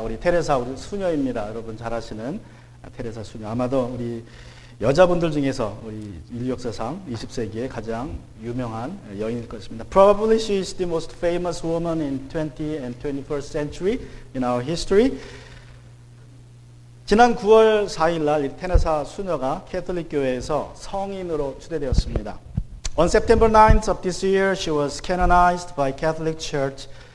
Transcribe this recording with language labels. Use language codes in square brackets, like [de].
[ko] 우리 테레사 우리 수녀입니다. 여러분 잘 아시는 테레사 수녀. 아마도 우리 여자분들 중에서 우리 인류 역사상 20세기의 가장 유명한 여인일 것입니다. [en] Probably she is the most famous woman in 20th and 21st century in our history. [ko] 지난 9월 4일 날 테레사 수녀가 캐톨릭 교회에서 성인으로 추대되었습니다. [en] On September 9th of this year, she was canonized by Catholic Church.